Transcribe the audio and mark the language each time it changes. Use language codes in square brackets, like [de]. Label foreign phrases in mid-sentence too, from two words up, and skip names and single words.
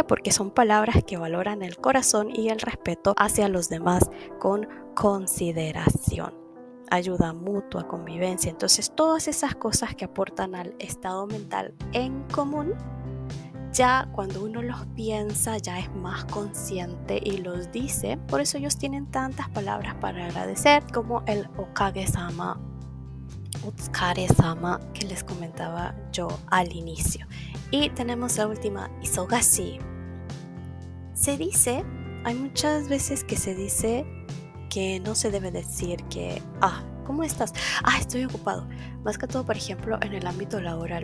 [es] Porque son palabras que valoran el corazón y el respeto hacia los demás con consideración, ayuda mutua, convivencia. Entonces, todas esas cosas que aportan al estado mental en común, ya cuando uno los piensa, ya es más consciente y los dice. Por eso ellos tienen tantas palabras para agradecer, como el okage-sama, otsukare-sama, que les comentaba yo al inicio. Y tenemos la última, isogashi. Se dice, hay muchas veces que se dice que no se debe decir que, ¿cómo estás? Estoy ocupado. Más que todo, por ejemplo, en el ámbito laboral.